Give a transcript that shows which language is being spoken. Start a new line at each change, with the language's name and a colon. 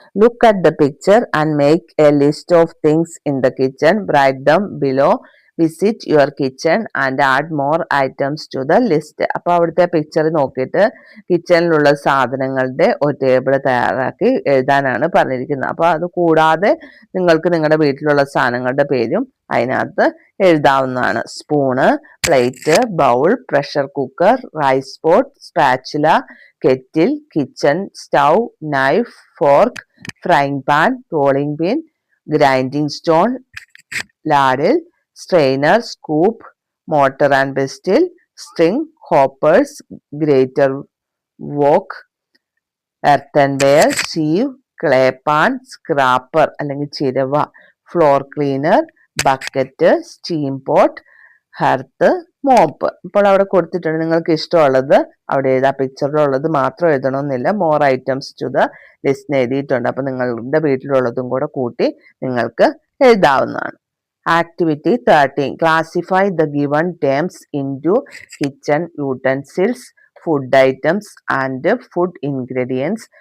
English: Look at the picture and make a list of things in the kitchen. Write them below. Visit your kitchen and add more items to the list.
Malayalam: അപ്പോൾ അവിടുത്തെ picture നോക്കിയിട്ട് കിച്ചണിലുള്ള സാധനങ്ങളുടെ ഒരു table തയ്യാറാക്കി എഴുതാനാണ് പറഞ്ഞിരിക്കുന്നത്. അപ്പോൾ അത് കൂടാതെ നിങ്ങൾക്ക് നിങ്ങളുടെ വീട്ടിലുള്ള സാധനങ്ങളുടെ പേരും അതിനകത്ത് എഴുതാവുന്നതാണ്.
English: Spoon, plate, bowl, pressure cooker, rice pot, spatula, kettle, kitchen, stove, knife, fork, frying pan, rolling pin, grinding stone, ladle, strainer, scoop, mortar and pestle, string, hoppers, grater, wok, earthenware, sieve, clay pan, scraper അല്ലെങ്കിൽ ചിരവ, floor cleaner, bucket, steam pot, hearth, mop.
Malayalam: ഇപ്പോൾ അവിടെ കൊടുത്തിട്ടുണ്ട്. നിങ്ങൾക്ക് ഇഷ്ടമുള്ളത് അവിടെ എഴുതാം. പിക്ചറിലുള്ളത് മാത്രം എഴുതണമെന്നില്ല.
English: more items to the list
Malayalam: എഴുതിയിട്ടുണ്ട്. അപ്പൊ നിങ്ങളുടെ വീട്ടിലുള്ളതും കൂടെ കൂട്ടി നിങ്ങൾക്ക് എഴുതാവുന്നതാണ്.
English: Activity 13. Classify the given terms into kitchen utensils, food items and food ingredients.